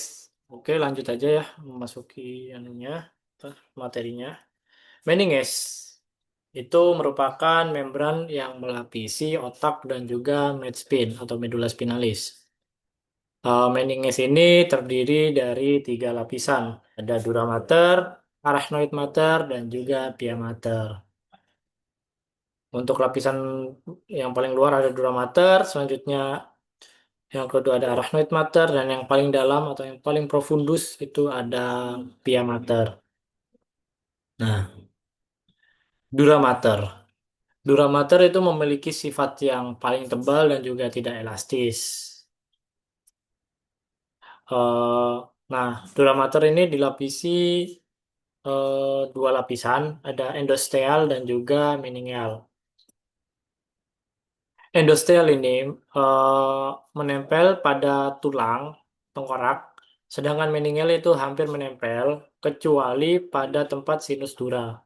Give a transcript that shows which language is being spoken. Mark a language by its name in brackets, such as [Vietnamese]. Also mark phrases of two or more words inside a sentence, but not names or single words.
[Indonesian] Oke, lanjut aja ya memasuki anunya, materinya. Meninges itu merupakan membran yang melapisi otak dan juga medspin atau [Latin] medula spinalis. [Indonesian] Meninges ini terdiri dari 3 lapisan. [Latin] Ada dura mater, arachnoid mater, [Indonesian] dan juga [Latin] pia mater. [Indonesian] Untuk lapisan yang paling luar ada [Latin] dura mater, [Indonesian] selanjutnya yang kedua ada [Latin] arachnoid mater, [Indonesian] dan yang paling dalam atau yang paling profundus itu ada [Latin] pia mater. Nah, dura mater. Dura mater [Indonesian] itu memiliki sifat yang paling tebal dan juga tidak elastis. Eh, nah, [Latin] dura mater [Indonesian] ini dilapisi 2 lapisan, ada endosteal dan juga meningeal. Endosteal ini menempel pada tulang tengkorak, sedangkan meningeal itu hampir menempel kecuali pada tempat [Latin] sinus dura.